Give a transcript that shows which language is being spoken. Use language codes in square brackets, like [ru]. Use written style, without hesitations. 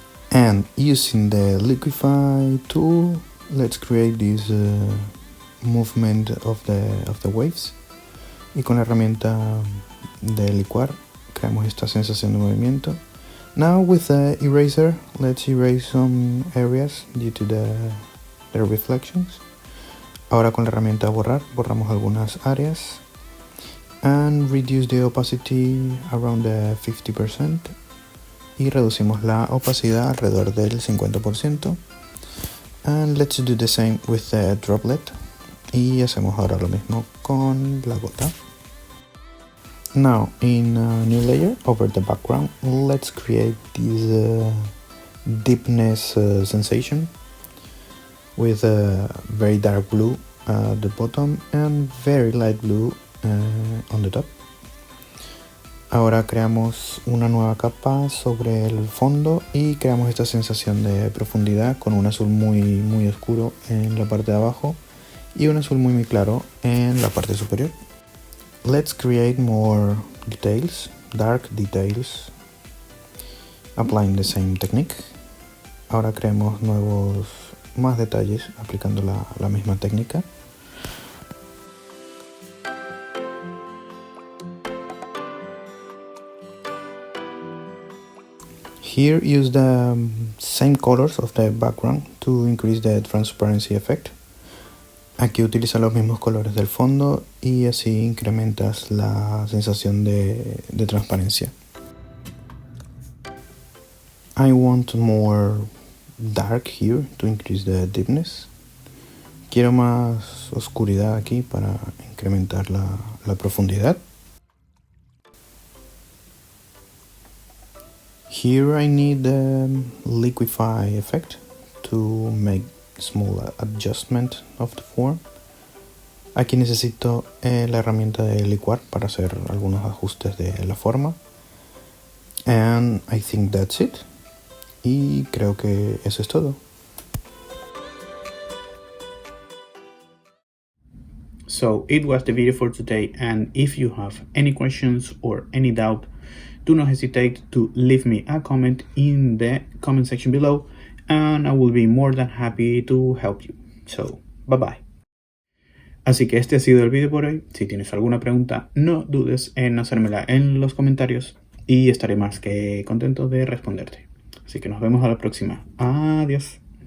[en] And using the liquify tool, let's create this movement of the waves. [es] Y con la herramienta de licuar creamos esta sensación de movimiento. [en] Now with the eraser, let's erase some areas due to the reflections. [es] Ahora con la herramienta borrar, borramos algunas áreas. [en] And reduce the opacity around the 50%. [es] Y reducimos la opacidad alrededor del 50%. [en] And let's do the same with the droplet. [es] Y hacemos ahora lo mismo con la gota. [en] Now in a new layer over the background, let's create this deepness sensation with a very dark blue at the bottom and very light blue on the top. [es] Ahora creamos una nueva capa sobre el fondo y creamos esta sensación de profundidad con un azul muy oscuro en la parte de abajo y un azul muy claro en la parte superior. [en] Let's create more details, dark details, applying the same technique. [es] Ahora creemos más detalles aplicando la misma técnica. [en] Here use the same colors of the background to increase the transparency effect. [es] Aquí utiliza los mismos colores del fondo y así incrementas la sensación de transparencia. [en] I want more dark here to increase the deepness. [es] Quiero más oscuridad aquí para incrementar la profundidad. [en] Here I need the liquify effect to make small adjustment of the form. [es] Aquí necesito la herramienta de licuar para hacer algunos ajustes de la forma. [en] And I think that's it. [es] Y creo que eso es todo. [en] So it was the video for today, and if you have any questions or any doubt, do not hesitate to leave me a comment in the comment section below, and I will be more than happy to help you. So, bye bye. [es] Así que este ha sido el vídeo por hoy. Si tienes alguna pregunta, no dudes en hacérmela en los comentarios y estaré más que contento de responderte. Así que nos vemos a la próxima. Adiós.